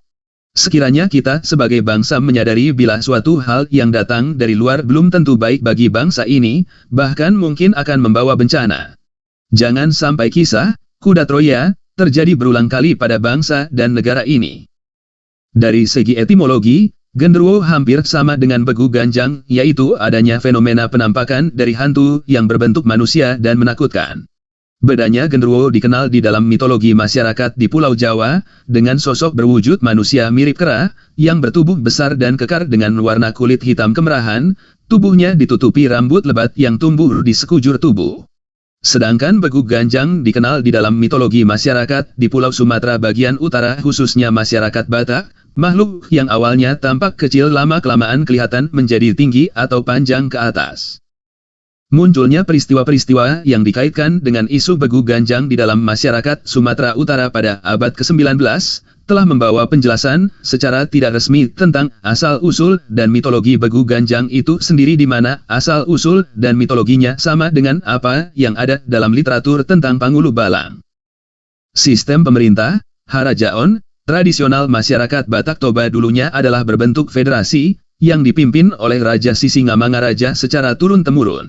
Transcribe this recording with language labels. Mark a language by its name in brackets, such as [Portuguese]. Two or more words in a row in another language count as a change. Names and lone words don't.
[Indonesian] Sekiranya kita sebagai bangsa menyadari bila suatu hal yang datang dari luar belum tentu baik bagi bangsa ini, bahkan mungkin akan membawa bencana. Jangan sampai kisah kuda Troya terjadi berulang kali pada bangsa dan negara ini. Dari segi etimologi, genderuwo hampir sama dengan begu ganjang, yaitu adanya fenomena penampakan dari hantu yang berbentuk manusia dan menakutkan. Bedanya genderuwo dikenal di dalam mitologi masyarakat di Pulau Jawa, dengan sosok berwujud manusia mirip kera, yang bertubuh besar dan kekar dengan warna kulit hitam kemerahan, tubuhnya ditutupi rambut lebat yang tumbuh di sekujur tubuh. Sedangkan begu ganjang dikenal di dalam mitologi masyarakat di Pulau Sumatera bagian utara khususnya masyarakat Batak, makhluk yang awalnya tampak kecil lama-kelamaan kelihatan menjadi tinggi atau panjang ke atas. Munculnya peristiwa-peristiwa yang dikaitkan dengan isu begu ganjang di dalam masyarakat Sumatera Utara pada abad ke-19, telah membawa penjelasan secara tidak resmi tentang asal-usul dan mitologi begu ganjang itu sendiri di mana asal-usul dan mitologinya sama dengan apa yang ada dalam literatur tentang Pangulu Balang. Sistem pemerintah, Harajaon, tradisional masyarakat Batak Toba dulunya adalah berbentuk federasi, yang dipimpin oleh Raja Sisingamangaraja secara turun-temurun.